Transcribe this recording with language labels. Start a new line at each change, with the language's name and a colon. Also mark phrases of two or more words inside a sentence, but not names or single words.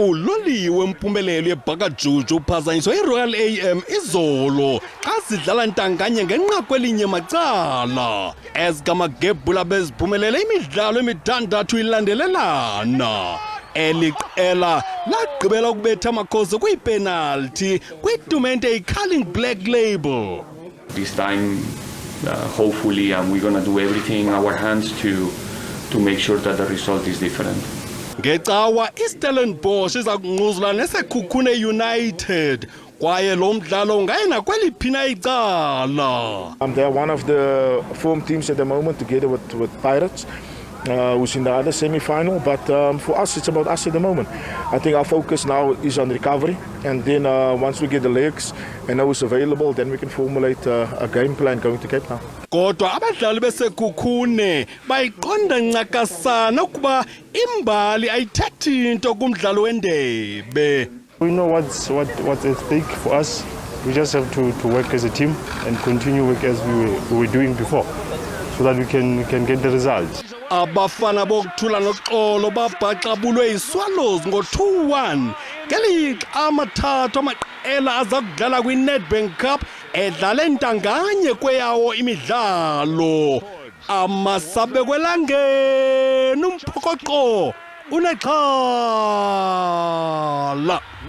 Xhosa: uloliwe Mpumelelo yebhakajuju uphazanyiswa iRoyal AM izolo xa sidlala ntanganye ngenqaku elinye macala ezigamagebhula beziphumelele imidlalo emithandathu ilandelelana. Eliqela lagqibela ukubetha amakhosi kwipenalty kwitumente eyiCarling Black Label.
English: This time hopefully we're going to do everything in our hands to make sure that the result is different.
Xhosa: Ngecawa iStellenbosch iza kunquzula neseKhukhune United kwaye lo mdlalo ungayena kweliphina icala.
English: They are one of the form teams at the moment together with Pirates. Who's in the other semi-final, but for us it's about us at the moment. I think our focus now is on recovery, and then once we get the legs and know who's available, then we can formulate a game plan going to Cape Town.
Xhosa: Kodwa abadlali beseKhukhune bayiqonda ncakasana ukuba imbali ayithethi into kumdlalo wendebe.
English: We know what's at stake for us. We just have to work as a team and continue work as we were doing before, so that we can get the results.
Xhosa: Abafana bokuthula noxolo babhaxabulwe iSwallows ngo-2-1 ngelixa amathathu amaqela aza kudlala kwiNedbank Cup edlala ntanganye kweyawo imidlalo. Amasabe kwelangeni umphokoqo unexhala.